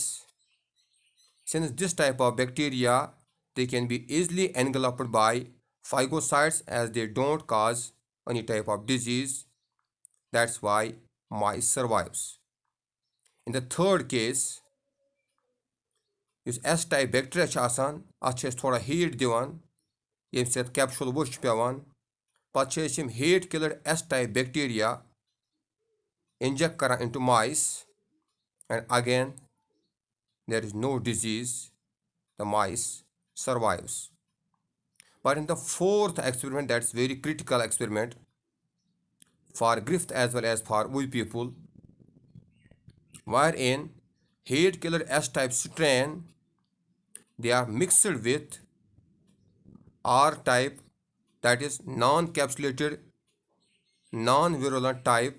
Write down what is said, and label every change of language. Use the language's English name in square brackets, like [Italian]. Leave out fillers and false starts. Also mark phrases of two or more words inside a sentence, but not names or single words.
[English] Since this type of bacteria, they can be easily engulfed by phagocytes as they don't cause any type of disease. That's why mice survives. In the third case, इस S type bacteria [Kashmiri] आसान अत थोड़ा हीट दिवान ये सत कैप्सूल वुश पेवान पत [English] heat killer S type bacteria inject करा into mice and again there is no disease, the mice survives. But in the fourth experiment, that's very critical experiment for Griffith as well as for we people, wherein heat killer S type strain they are mixed with R type, that is non-capsulated non-virulent type.